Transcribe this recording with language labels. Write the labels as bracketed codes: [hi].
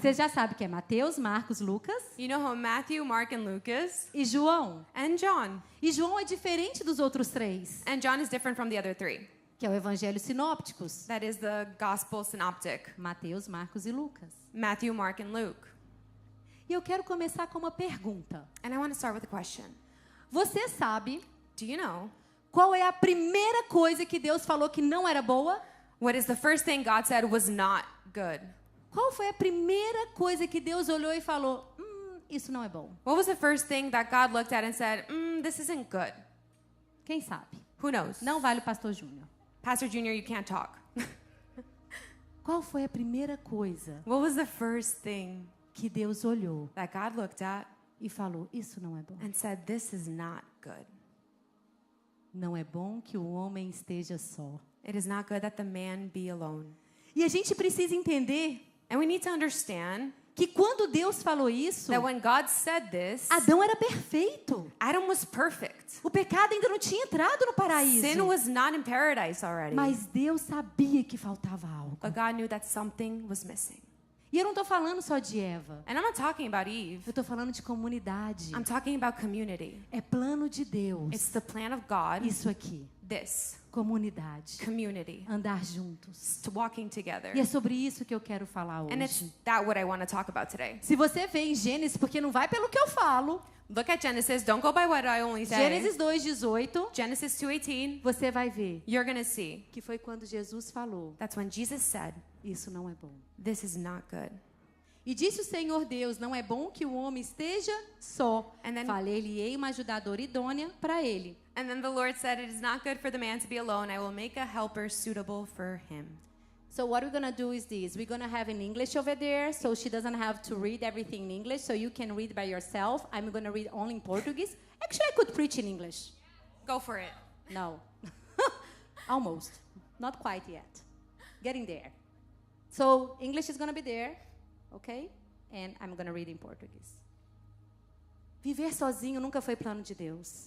[pt] Você já sabe que é Mateus, Marcos, Lucas [en] You know how Matthew, Mark, and Lucas, [pt] e João. [en] and John. [pt] E João é diferente dos outros três, [en] And John is different from the other three. [pt] que é o Evangelho sinópticos. [en] That is the Gospel synoptic. [pt] Mateus, Marcos e Lucas. [en] Matthew, Mark, and Luke. [pt] E eu quero começar com uma pergunta. [en] And I want to start with a question. [pt] Você sabe [en] Do you know [pt] qual é a primeira coisa que Deus falou que não era boa? [en] what is the first thing God said was not good? [pt] Qual foi a primeira coisa que Deus olhou e falou, isso não é bom? [en] What was the first thing that God looked at and said, this isn't good? [pt] Quem sabe? [en] Who knows? [pt] Não vale o pastor Júnior. [en] Pastor Junior, you can't talk. [pt] Qual foi a primeira coisa [en] What was the first thing [pt] que Deus olhou [en] that God looked at [pt] e falou, isso não é bom? [en] and said, this is not good? [pt] Não é bom que o homem esteja só. [en] It is not good that the man be alone. [pt] E a gente precisa entender [en] And we need to understand [pt] que quando Deus falou isso, [en] that when God said this, [pt] Adão era perfeito. [en] Adam was perfect. [pt] O pecado ainda não tinha entrado no paraíso. [en] Sin was not in paradise already. [pt] Mas Deus sabia que faltava algo. [en] But God knew that something was missing. [pt] E eu não estou falando só de Eva. [en] And I'm not talking about Eve. [pt] Eu estou falando de comunidade. [en] I'm talking about community. [pt] É plano de Deus. [en] It's the plan of God. [pt] Isso aqui. [en] This. [pt] Comunidade. [en] Community. [pt] Andar juntos. [en] To walking together. [pt] E é sobre isso que eu quero falar [en] And it's [pt] hoje. [en] that what I want to talk about today. [pt] Se você vê em Gênesis, porque não vai pelo que eu falo. [en] Look at Genesis. Don't go by what I only say. [pt] Gênesis 2:18, [en] Genesis 2:18. [pt] você vai ver [en] You're going to see. [pt] que foi quando Jesus falou, [en] That's when Jesus said, [pt] isso não é bom. [en] this is not good. [pt] E disse o Senhor Deus, não é bom que o homem esteja só. [en] And then- [pt] Falei-lhe-ei uma ajudadora idônea para ele. [en] And then the Lord said, it is not good for the man to be alone. I will make a helper suitable for him. So what we're going to do is this. We're going to have in English over there, so she doesn't have to read everything in English, so you can read by yourself. I'm going to read only in Portuguese. Actually, I could preach in English. Go for it. No. Almost. Not quite yet. Getting there. So English is going to be there, okay? And I'm going to read in Portuguese. [pt] Viver sozinho nunca foi plano de Deus.